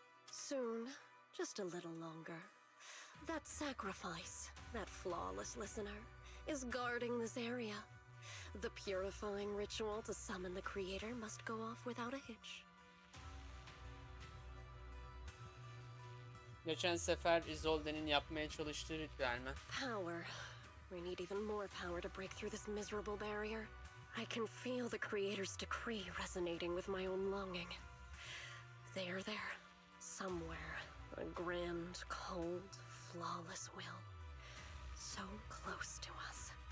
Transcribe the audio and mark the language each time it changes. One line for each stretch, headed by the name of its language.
English: Soon. Just a little longer. That sacrifice, that flawless listener, is guarding this area. The purifying ritual to summon the Creator must go off without a hitch.
Turkish: Geçen sefer Isolde'nin yapmaya çalıştığı ritüel mi?
English: Power. We need even more power to break through this miserable barrier. I can feel the Creator's decree resonating with my own longing. They are there, somewhere. A grand, cold, flawless will. So close to us.